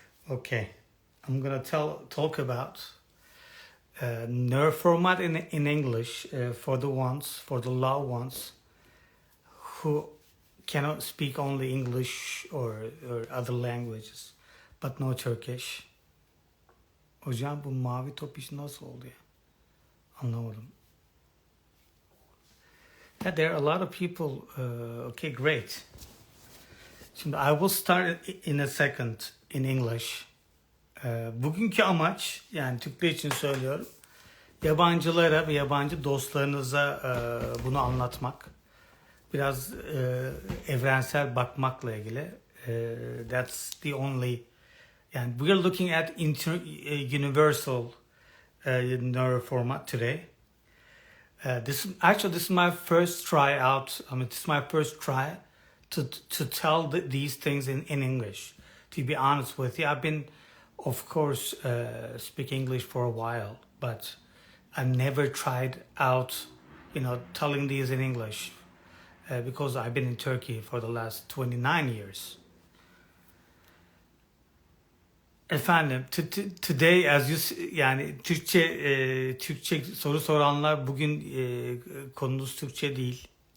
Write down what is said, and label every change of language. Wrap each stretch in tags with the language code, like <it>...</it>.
<en>Okay, I'm gonna talk about nerve format in English for the low ones who cannot speak only English or other languages, but no Turkish.</en> <tr>Hocam bu mavi top işi nasıl oldu ya? Anlamadım.</tr> <en>Yeah, there are a lot of people. Okay, great. Şimdi I will start in a second in English.</en> <tr>Bugünkü amaç, yani Türkler için söylüyorum, yabancılara ve yabancı dostlarınıza bunu anlatmak. Biraz evrensel bakmakla ilgili.</tr> <en>That's the only, yani we are looking at universal neural format today. This is my first try out. This is my first try to tell these things in English. To be honest with you, I've been, of course, speak English for a while, but I've never tried out, telling these in English because I've been in Turkey for the last 29 years.</en> <tr>Efendim,</tr> <en>today as you,</en> <tr>yani Türkçe soru soranlar, bugün konumuz Türkçe değil.</tr>